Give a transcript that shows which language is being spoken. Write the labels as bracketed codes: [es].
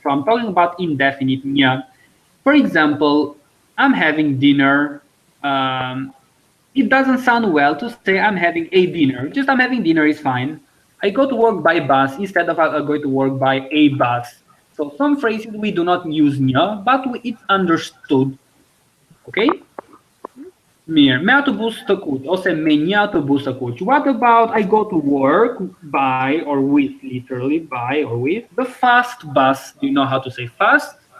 [en] So I'm talking about indefinite një. For example, I'm having dinner. It doesn't sound well to say I'm having a dinner. Just I'm having dinner is fine. I go to work by bus instead of I go to work by a bus. So some phrases we do not use një, but it's understood. Okay? [sq] Mirë, me autobus të kuq, ose me një autobus të kuq. [en] What about I go to work by or with, literally by or with, the fast bus. Do you know how to say fast?